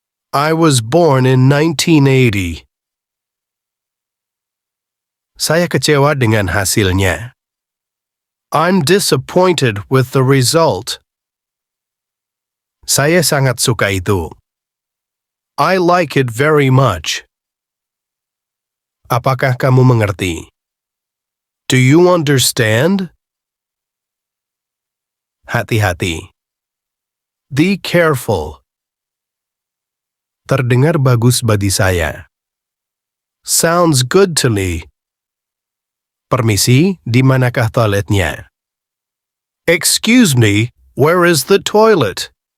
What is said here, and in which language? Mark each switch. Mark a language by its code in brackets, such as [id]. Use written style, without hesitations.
[en] I was born in 1980. [id] Saya kecewa dengan hasilnya. [en] I'm disappointed with the result. [id] Saya sangat suka itu. [en] I like it very much. [id] Apakah kamu mengerti? [en] Do you understand? [id] Hati-hati. [en] Be careful. [id] Terdengar bagus bagi saya. [en] Sounds good to me. [id] Permisi, di manakah toiletnya? [en] Excuse me, where is the toilet?